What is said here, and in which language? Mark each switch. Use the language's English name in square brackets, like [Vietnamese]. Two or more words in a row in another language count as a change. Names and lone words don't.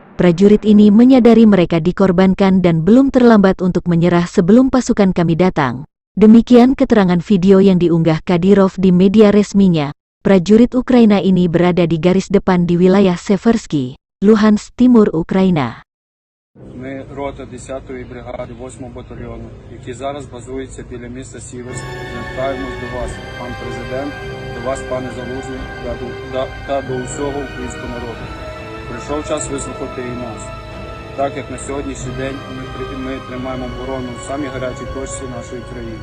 [Indonesian] Prajurit ini menyadari mereka dikorbankan dan belum terlambat untuk menyerah sebelum pasukan kami datang. Demikian keterangan video yang diunggah Kadyrov di media resminya. Prajurit Ukraina ini berada di garis depan di wilayah Seversky, Luhansk, Timur Ukraina. [Ukrainian] Ми рота 10-ї бригади 8-го батальйону, які зараз базуються біля міста Сіверськ, звертаємось до вас, пан президент, до вас, пане Залужний, та до усього українського народу. Прийшов час вислухати і нас. Так як на сьогоднішній день ми тримаємо оборону в самій гарячій точці нашої країни.